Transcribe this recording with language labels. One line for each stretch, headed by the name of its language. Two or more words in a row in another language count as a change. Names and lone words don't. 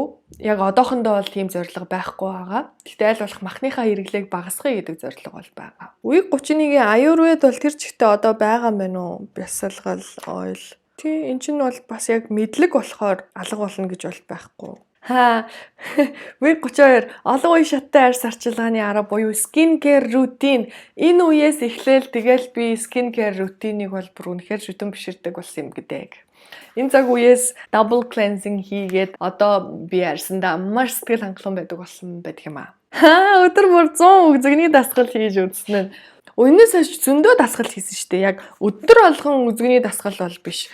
Mongolian: Яг одоохондоо бол тийм зорилго байхгүй байгаа. Гэхдээ аль болох махныхаа хэрэглээг багасгахыг гэдэг зорилго бол байгаа. Үеиг 31-ийн аюурвед бол тэр чигтээ одоо байгаа юм байна уу? Бясалгал, ойл. Тий, эн чинь бол бас яг мэдлэг болохоор алга болно гэж бол байхгүй. Үеиг 32 олон үе шаттай арьс арчилгааны арга буюу
English: skin care routine.
Mongolian: Энэ үеэс эхлээл тэгэл би
English: skin care routine-
Mongolian: ыг бол бүр үнэхээр шүтэн биширдэг болсон юм гэдэг. Энэ цаг үеэс
English: double cleansing
Mongolian: хийгээд одоо би арьсандаа маш сэтгэл хангалуун байдаг болсон байдаг юм аа. Өдөр бүр 100 үзэгний дасгал хийж үзсэн нь. Өнөөс хойш зөндөө дасгал хийсэн шүү дээ. Яг өдөр болгон үзэгний дасгал бол биш.